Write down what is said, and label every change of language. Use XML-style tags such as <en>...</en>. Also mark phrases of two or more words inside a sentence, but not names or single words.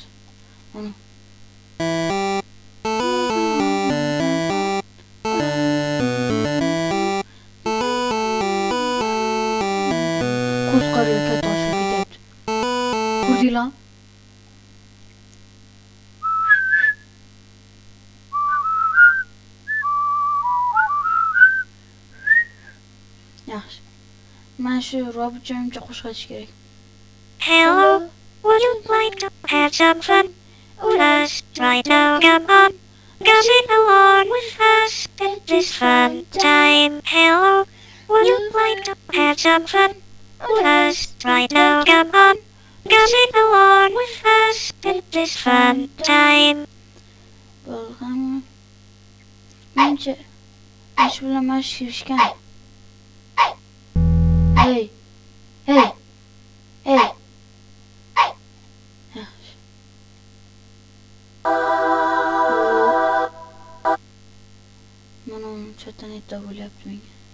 <uz>Uni ko'zqariga toshib ketyapti. Ko'rdinglar? Yaxshi. Mana shu robot joyimcha qo'shiq aytish kerak.</uz> <en>Hello, would you like to have some fun with us right now? Come on, go sing along with us in this fun time. Hello, would you like to have some fun with us right now? Come on, go sing along with us in this fun time.</en> <uz>Bo'lganmi? Mencha ish bilan mashg'ulishgan. Hey. Yaxshi. Mana chatdan aytda bo'lyapti menga.</uz>